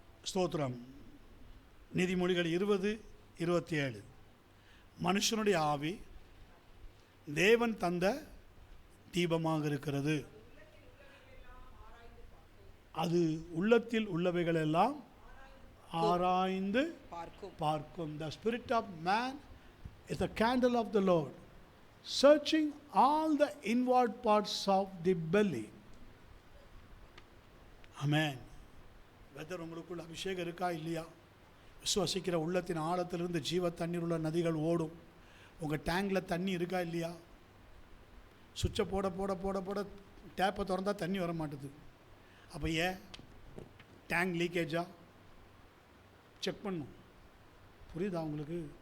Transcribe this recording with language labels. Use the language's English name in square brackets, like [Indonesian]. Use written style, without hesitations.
[Tamil] ஸ்தோத்திரம். நீதிமொழிகள் 20:27 மனுஷனுடைய ஆவி தேவன் தந்த தீபமாக இருக்கிறது, அது உள்ளத்தில் உள்ளவைகள் எல்லாம் ஆராய்ந்து பார்க்கும். [English] The spirit of man is the candle of the Lord, searching all the inward parts of the belly. Amen. [Tamil] Weather உங்களுக்குள்ள அபிஷேகம் இருக்கா இல்லையா? விசுவாசிக்கிற உள்ளத்தின் ஆழத்திலிருந்து ஜீவ தண்ணீர் உள்ள நதிகள் ஓடும். உங்கள் டேங்கில் தண்ணி இருக்கா இல்லையா? சுவிட்சை போட போட போட போட டேப்பை திறந்தால் தண்ணி வர மாட்டுது. அப்போ ஏன்? டேங்க் லீக்கேஜா? செக் பண்ணும். புரியுதா உங்களுக்கு?